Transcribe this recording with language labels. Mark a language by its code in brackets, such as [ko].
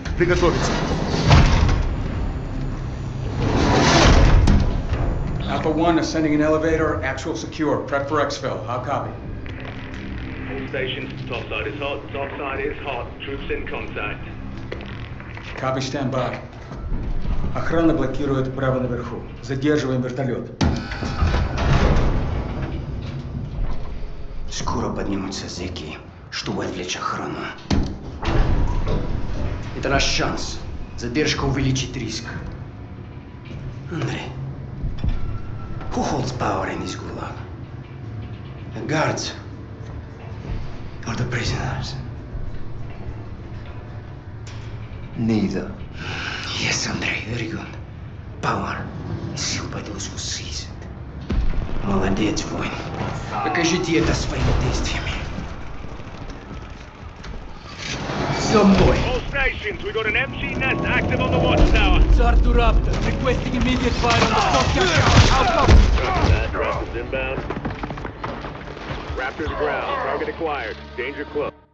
[ru] Приготовиться. [en] Alpha 1 ascending an elevator, actual secure. Prep for exfil. How copy? All stations, topside is hot, topside is hot. Troops in contact. Copy, stand by. [ru] Охрана блокирует право наверху. Задерживаем вертолет. Скоро поднимутся зэки, чтобы отвлечь охрану. Это наш шанс. Задержка увеличит риск. [en] Андрей, who holds power in this gulag? The guards or the prisoners? Neither. Yes, Андрей, very good. Power is held by those who seize it. [ru] Молодец, воин. Покажите это своими действиями. За мной! [en] All stations, we got an MC nest active on the watchtower. Sartu Raptor, requesting immediate fire on the Tokyo Tower. How copy? That Raptor's inbound. Raptor's ground. Target acquired. Danger close.